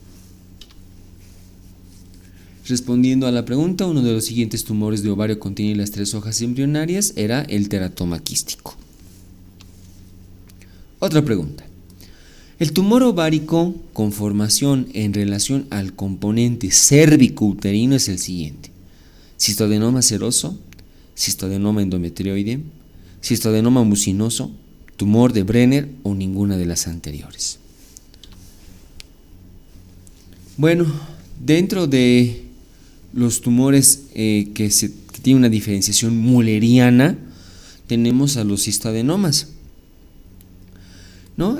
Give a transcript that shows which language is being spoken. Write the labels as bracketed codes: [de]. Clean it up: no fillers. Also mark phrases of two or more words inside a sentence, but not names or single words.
[es] Respondiendo a la pregunta, uno de los siguientes tumores de ovario contiene las 3 hojas embrionarias era el teratoma quístico. Otra pregunta. El tumor ovárico con formación en relación al componente cérvico-uterino es el siguiente: cistoadenoma seroso, cistoadenoma endometrioide, cistoadenoma mucinoso, tumor de Brenner o ninguna de las anteriores. Bueno, dentro de los tumores que tienen una diferenciación mulleriana, tenemos a los cistoadenomas, ¿no?